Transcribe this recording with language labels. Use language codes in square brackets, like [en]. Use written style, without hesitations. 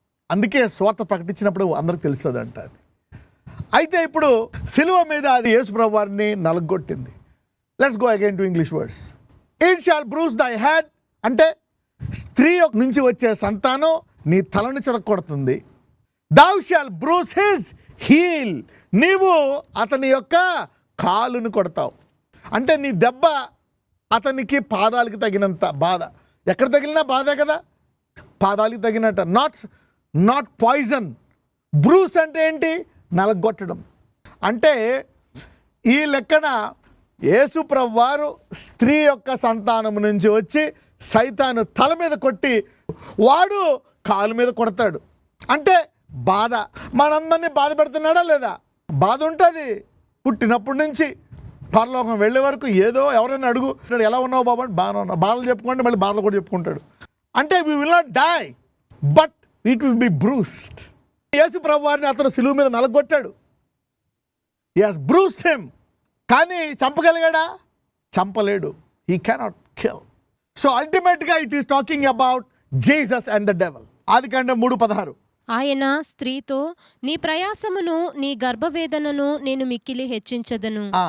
[te] అందుకే స్వార్థ ప్రకటించినప్పుడు అందరికి తెలుస్తుంది అంట అది. అయితే ఇప్పుడు సిలువ మీద అది యేసు ప్రభు వారిని నలగొట్టింది. [en] Let's go again to English words. It shall bruise thy head [te] అంటే స్త్రీ నుంచి వచ్చే సంతానం నీ తలను చిరగొడుతుంది. [en] thou shall bruise his heel. [te] నీవు అతని యొక్క కాలును కొడతావు. అంటే నీ దెబ్బ అతనికి పాదాలకి తగినంత బాధ. ఎక్కడ తగిలినా బాధే కదా, పాదాలకి తగినట్ట. [en] Not poison. [te] బ్రూస్ అంటే ఏంటి? నలగొట్టడం. అంటే ఈ లెక్కన యేసు ప్రభు వారు స్త్రీ యొక్క సంతానము నుంచి వచ్చి సైతాను తల మీద కొట్టి వాడు కాలు మీద కొడతాడు. అంటే బాధ. మనందరినీ బాధ పెడుతున్నాడా లేదా? బాధ ఉంటుంది. పుట్టినప్పటి నుంచి పరలోకం వెళ్ళే వరకు ఏదో ఎవరైనా అడుగు, ఎలా ఉన్నావు బాబా? బాగా ఉన్నావు. బాధలు చెప్పుకుంటే మళ్ళీ బాధలు కూడా చెప్పుకుంటాడు. అంటే [en] we will not die but it will be bruised. [te] యేసు ప్రభు వారిని అతను సిలువ మీద నలగొట్టాడు. [en] he has bruised him. [te] కానీ చంపగలిగాడా? చంపలేడు. [en] he cannot kill. So అల్టిమేట్గా it is talking about Jesus and the devil. ఆదికాండం 3:16. [te] ఆయన స్త్రీతో, నీ ప్రయాసమును నీ గర్భవేదనను నేను మిక్కిలి హెచ్చించదను.